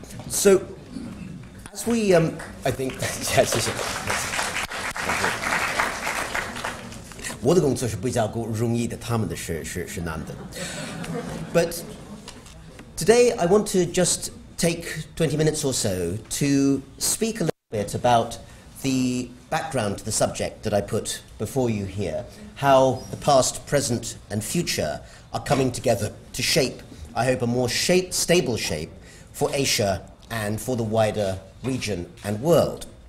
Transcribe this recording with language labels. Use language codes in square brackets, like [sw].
[en] So as we I think [zh] 谢谢。我的工作是比较容易的，他们的是难的。 [en] But today I want to just take 20 minutes or so to speak a little bit about the background to the subject that I put before you here, how the past, present and future are coming together to shape, I hope, a more stable shape for Asia and for the wider region and world.